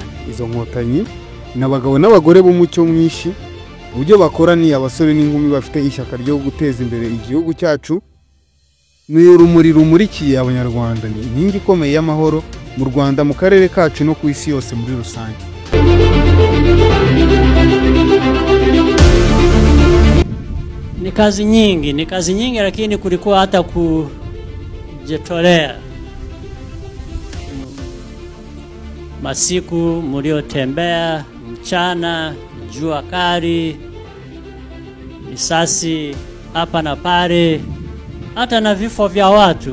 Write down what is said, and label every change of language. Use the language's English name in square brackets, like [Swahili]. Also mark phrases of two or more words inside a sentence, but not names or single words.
[Kinyarwanda] Izo nkotanyi n'abagabo n'abagore b'umucyo mwinshi, uburyo bakora ni abasore n'inkumi bafite ishyaka ryo guteza imbere igihugu cyacu. Ni urumuri rumurikiye abanyarwanda, ni inkingi ikomeye y'amahoro mu Rwanda, mu karere kacu no ku isi yose muri rusange. [Swahili] Ni kazi nyingi, lakini kulikuwa hata kujitolea. Masiku mliotembea mchana, jua kali, risasi hapa na pale, hata na vifo vya watu.